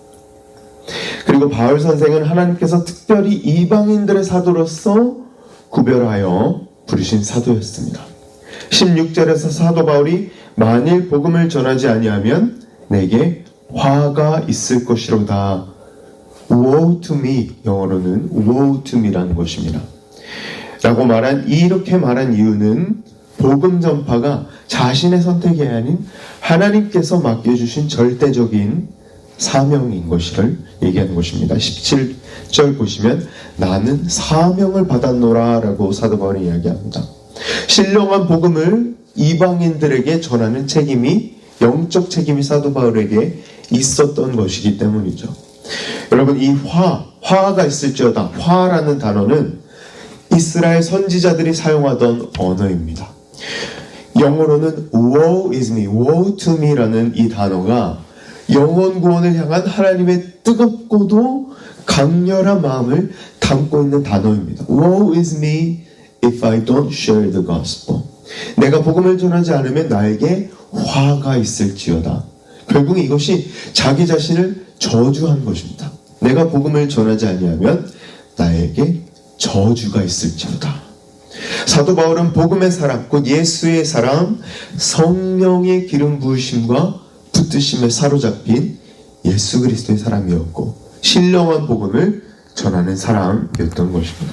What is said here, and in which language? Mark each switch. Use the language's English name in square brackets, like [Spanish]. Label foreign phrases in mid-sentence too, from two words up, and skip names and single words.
[Korean] 그리고 바울 선생은 하나님께서 특별히 이방인들의 사도로서 구별하여 부르신 사도였습니다. 16절에서 사도 바울이 만일 복음을 전하지 아니하면 내게 화가 있을 것이로다. [English] Woe to me, [Korean] 영어로는 [English] woe to me [Korean] 라는 것입니다. 라고 이렇게 말한 이유는 복음 전파가 자신의 선택이 아닌 하나님께서 맡겨주신 절대적인 사명인 것을 얘기하는 것입니다. 17절 보시면 나는 사명을 받았노라 라고 사도 바울이 이야기합니다. 신령한 복음을 이방인들에게 전하는 책임이, 영적 책임이 사도 바울에게 있었던 것이기 때문이죠. 여러분, 이 화가 있을지어다. 화라는 단어는 이스라엘 선지자들이 사용하던 언어입니다. [English] 영어로는 woe is me, woe to me 라는 이 단어가 영원 구원을 향한 하나님의 뜨겁고도 강렬한 마음을 담고 있는 단어입니다. Woe is me if I don't share the gospel. [Korean] 내가 복음을 전하지 않으면 나에게 화가 있을지어다. 결국 이것이 자기 자신을 저주한 것입니다. 내가 복음을 전하지 아니하면 나에게 저주가 있을지어다. 사도 바울은 복음의 사람, 곧 예수의 사람, 성령의 기름 부으심과 붙드심에 사로잡힌 예수 그리스도의 사람이었고 신령한 복음을 전하는 사람이었던 것입니다.